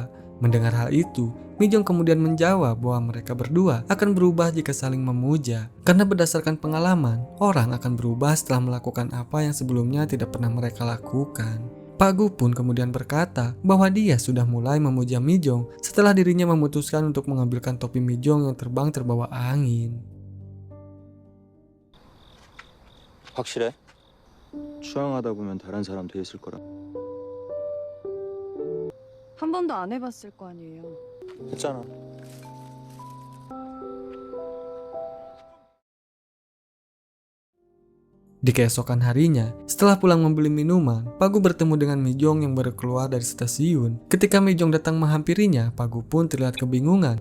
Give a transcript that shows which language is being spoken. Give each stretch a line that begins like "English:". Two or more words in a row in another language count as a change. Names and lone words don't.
Indonesian: Mendengar hal itu, Mi Jong kemudian menjawab bahwa mereka berdua akan berubah jika saling memuja. Karena berdasarkan pengalaman, orang akan berubah setelah melakukan apa yang sebelumnya tidak pernah mereka lakukan. Pak Gu pun kemudian berkata bahwa dia sudah mulai memuja Mi Jong setelah dirinya memutuskan untuk mengambilkan topi Mi Jong yang terbang terbawa angin.
Korean: 확실해? 추앙하다 보면 다른 사람 돼 있을 거라. 한 번도 안 해봤을 거 아니에요. 했잖아.
Indonesian: Di keesokan harinya, setelah pulang membeli minuman, Pak Gu bertemu dengan Mi Jong yang baru keluar dari stasiun. Ketika Mi Jong datang menghampirinya, Pak Gu pun terlihat kebingungan.